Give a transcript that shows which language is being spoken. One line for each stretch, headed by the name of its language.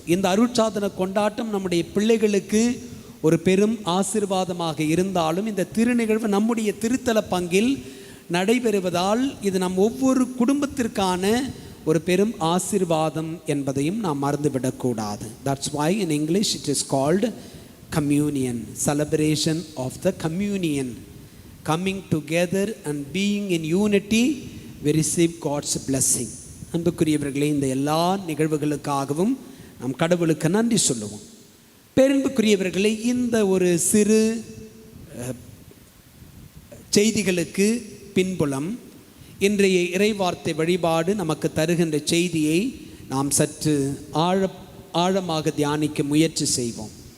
Tamil: இந்த அருட்சாதன கொண்டாட்டம் நம்முடைய பிள்ளைகளுக்கு ஒரு பெரும் ஆசீர்வாதமாக இருந்தாலும் இந்த திருநிகழ்வு நம்முடைய திருத்தல பங்கில் நடைபெறுவதால் இது நம் ஒவ்வொரு குடும்பத்திற்கான ஒரு பெரும் ஆசீர்வாதம் என்பதையும் நாம் மறந்துவிடக்கூடாது.
English: That's why in English it is called communion, celebration of the communion. Coming together and being in unity, we receive God's blessing.
Tamil: அன்புக்குரியவர்களே, இந்த எல்லா நிகழ்வுகளுக்காகவும் நாம் கடவுளுக்கு நன்றி சொல்லுவோம். பேரன்புக்குரியவர்களே, இந்த ஒரு சிறு செய்திகளுக்கு பின்புலம் இன்றைய இறைவார்த்தை வழிபாடு நமக்கு தருகின்ற செய்தியை நாம் சற்று ஆழமாக தியானிக்க முயற்சி செய்வோம்.